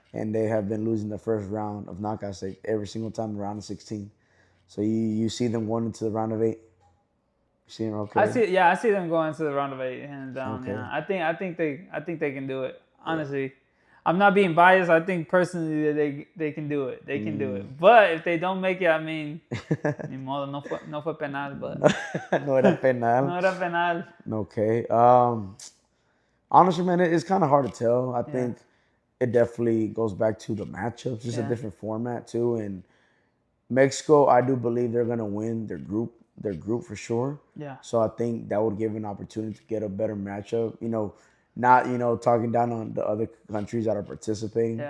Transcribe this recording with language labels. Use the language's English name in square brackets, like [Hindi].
[English] and they have been losing the first round of knockout stage every single time in the round of 16. So you see them going into the round of eight. You see them okay? I see them going to the round of 8 hands down. Okay. Yeah, I think they can do it. Honestly, I'm not being biased. I think personally that they can do it. They can do it. But if they don't make it, I mean, [Spanish] ni modo, no fue penal, [English] but [Spanish] No era penal. no era penal. [English] Okay. Honestly, man, it's kind of hard to tell. I think it definitely goes back to the matchups. Just a Yeah. different format too. And Mexico, I do believe they're gonna win their group for sure. Yeah. So I think that would give an opportunity to get a better matchup. Not talking down on the other countries that are participating.